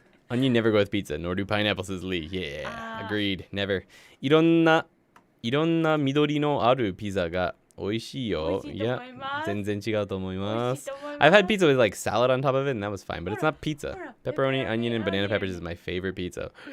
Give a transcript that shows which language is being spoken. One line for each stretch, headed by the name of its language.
English: Onion never go with pizza, nor do pineapple, says Lee. Yeah, agreed. Never.
Japanese: いろんな緑のあるピザが美味しいよ。いや、全然違うと思います。
English: I've had pizza with salad on top of it, and that was fine, but it's not pizza. Pepperoni, onion, and banana peppers is my favorite pizza.